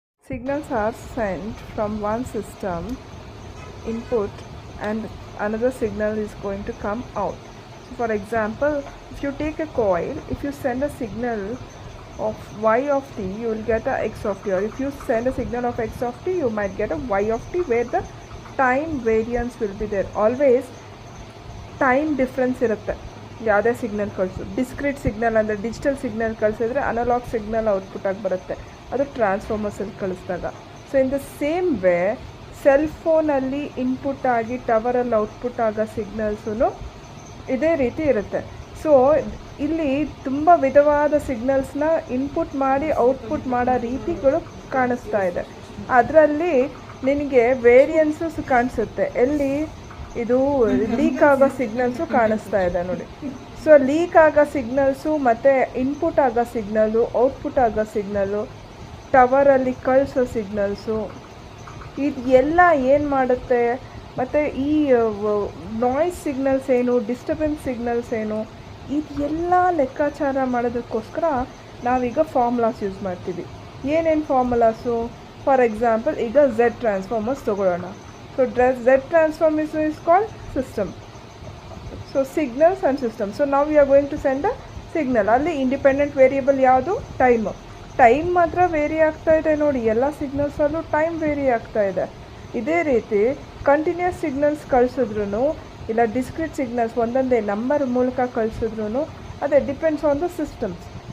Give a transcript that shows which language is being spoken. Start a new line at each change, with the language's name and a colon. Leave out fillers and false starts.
English: Signals are sent from one system input and another signal is going to come out. So for example, if you take a coil, if you send a signal of y of t, you will get a x of t, or if you send a signal of x of t, you might get a y of t, where the time variance will be there. Always time difference
Kannada: ಇರುತ್ತೆ ಯಾವುದೇ signal ಕಳಿಸು. Discrete signal ಅಂದರೆ digital signal ಕಳಿಸಿದ್ರೆ analogue signal output ಆಗಿ ಬರುತ್ತೆ, ಅದು ಟ್ರಾನ್ಸ್ಫಾರ್ಮರ್ಸಲ್ಲಿ ಕಳಿಸಿದಾಗ.
English: so in the same way
Kannada: cell ಫೋನಲ್ಲಿ input ಆಗಿ ಟವರಲ್ಲಿ ಔಟ್ಪುಟ್ ಆಗೋ ಸಿಗ್ನಲ್ಸೂ ಇದೇ ರೀತಿ ಇರುತ್ತೆ. ಸೊ ಇಲ್ಲಿ ತುಂಬ ವಿಧವಾದ ಸಿಗ್ನಲ್ಸ್ನ ಇನ್ಪುಟ್ ಮಾಡಿ ಔಟ್ಪುಟ್ ಮಾಡೋ ರೀತಿಗಳು ಕಾಣಿಸ್ತಾ ಇದೆ. ಅದರಲ್ಲಿ ನಿನಗೆ ವೇರಿಯನ್ಸಸ್ ಕಾಣಿಸುತ್ತೆ. ಎಲ್ಲಿ ಇದು ಲೀಕ್ ಆಗೋ ಸಿಗ್ನಲ್ಸು ಕಾಣಿಸ್ತಾ ಇದೆ ನೋಡಿ. ಸೊ ಲೀಕ್ ಆಗೋ ಸಿಗ್ನಲ್ಸು ಮತ್ತು ಇನ್ಪುಟ್ ಆಗೋ ಸಿಗ್ನಲ್ಲು, ಔಟ್ಪುಟ್ ಆಗೋ ಸಿಗ್ನಲ್ಲು, ಟವರಲ್ಲಿ ಕಳಿಸೋ ಸಿಗ್ನಲ್ಸು, ಇದು ಎಲ್ಲ ಏನು ಮಾಡುತ್ತೆ, ಮತ್ತು ಈ ನಾಯ್ಸ್ ಸಿಗ್ನಲ್ಸ್ ಏನು, ಡಿಸ್ಟರ್ಬೆನ್ಸ್ ಸಿಗ್ನಲ್ಸ್ ಏನು, ಇದೆಲ್ಲ ಲೆಕ್ಕಾಚಾರ ಮಾಡೋದಕ್ಕೋಸ್ಕರ ನಾವೀಗ ಫಾರ್ಮುಲಾಸ್ ಯೂಸ್ ಮಾಡ್ತೀವಿ. ಏನೇನು ಫಾರ್ಮುಲಾಸು?
English: for example
Kannada: ಈಗ ಝೆಡ್ ಟ್ರಾನ್ಸ್ಫಾರ್ಮರ್ಸ್ ತೊಗೊಳ್ಳೋಣ.
English: So Z transformation is called system. So signals and system. So now we are going to send a signal.
Kannada: ಅಲ್ಲಿ ಇಂಡಿಪೆಂಡೆಂಟ್ ವೇರಿಯಬಲ್ ಯಾವುದು? ಟೈಮ್. ಟೈಮ್ ಮಾತ್ರ ವೇರಿ ಆಗ್ತಾ ಇದೆ ನೋಡಿ, ಎಲ್ಲ ಸಿಗ್ನಲ್ಸಲ್ಲೂ ಟೈಮ್ ವೇರಿ ಆಗ್ತಾ ಇದೆ. ಇದೇ ರೀತಿ ಕಂಟಿನ್ಯೂಸ್ ಸಿಗ್ನಲ್ಸ್ ಕಳಿಸಿದ್ರು ಇಲ್ಲ ಡಿಸ್ಕ್ರೀಟ್ ಸಿಗ್ನಲ್ಸ್ ಒಂದೊಂದೇ ನಂಬರ್ ಮೂಲಕ ಕಳಿಸಿದ್ರು ಅದೇ
English: Depends on the systems.